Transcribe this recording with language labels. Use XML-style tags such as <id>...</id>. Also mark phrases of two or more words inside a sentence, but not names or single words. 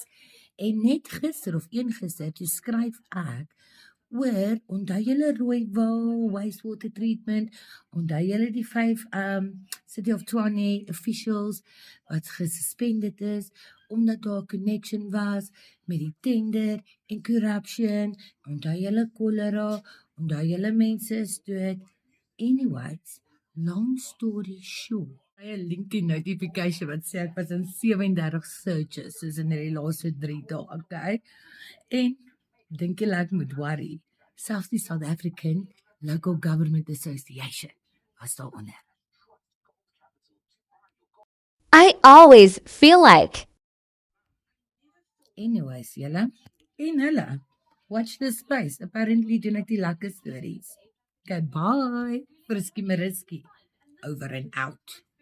<af>En net gister of eergister toe skryf ek oor onthou julle Rooiwil</af> <en>wastewater treatment,</en> <af>onthou julle die 5 City of Tshwane officials wat gesuspended is omdat daar 'n connection was met die tender en corruption, onthou julle cholera, onthou julle mense is dood.</af> <en>Anyways, long story short, I had a LinkedIn notification</en> <af>wat sê ek was in 37 searches soos in die laaste 3 dae, okay? En dink jy ek moet worry? Selfs die South African Local Government Association was daaronder.</af> <en>I always feel like. Anyways,</en> <af>julle en hulle,</af> <en>watch this space.</en> <af>Apparently doen ek die lekker stories.</af> <en>Okay, bye. Frisky Mariski. Over and out.</en>